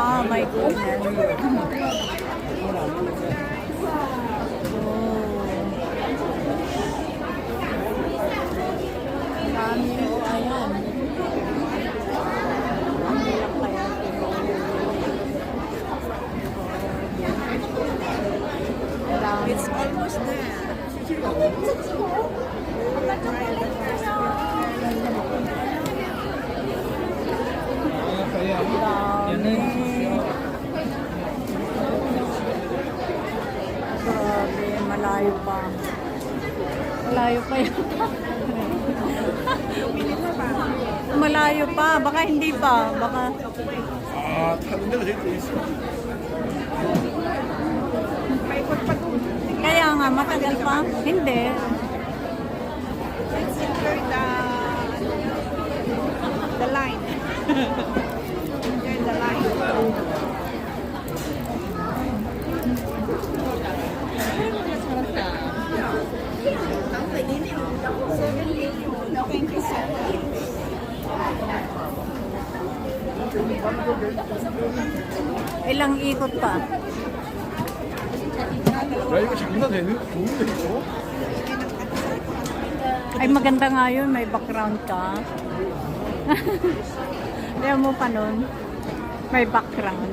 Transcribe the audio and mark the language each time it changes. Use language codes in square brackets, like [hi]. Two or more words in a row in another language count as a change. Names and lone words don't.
[en] My goodness. Oh. [tl] Dami. Ayan. Ang hirap kaya. Dami. [en] It's almost there. [tl] Dami. Grabe, malayo pa. Malayo pa yun. Malayo pa. Baka hindi pa. Baka [ko] 아, 타는 데가 제일 있어. [tl] Paikot pa doon. kaya nga matagal pa. Hindi. [en] Let's enjoy the line. Enjoy the line. Thank you so much. [tl] Ilang ikot pa. [ko] 야, 이거 장난 되는? 좋은데, 이거? [tl] Ay maganda nga yun. May background ka. Diyan mo pa nun. May background.